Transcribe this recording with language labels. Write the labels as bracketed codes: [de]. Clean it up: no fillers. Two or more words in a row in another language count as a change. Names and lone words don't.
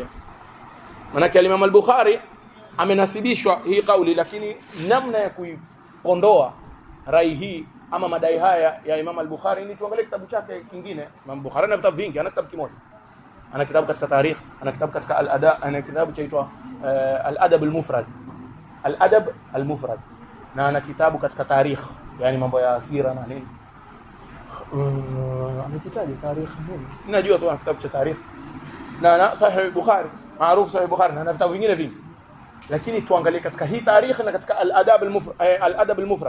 [sw] Manake Imam al-Bukhari amenasibishwa hii kauli, lakini namna ya kuiondoa rai hii ama madai haya ya Imam al-Bukhari ni tuangalie kitabu chake kingine. Imam Bukhari ana vitabu vingi, ana kitabu kimoja. Ana kitabu katika tarikh, ana kitabu katika al-ada, ana kitabu chaitwa al-adab al-mufrad. Al-adab al-mufrad. Na ana kitabu katika tarikh, yani mambo ya sira na nini. Amekitaja tarikh nini? Najua tu ana kitabu cha tarikh. Na Sahih Bukhari, maarufu Sahih Bukhari, na vitabu vingine vingi. Lakini tuangalie katika hii tarikh na katika al-adab al-mufrad.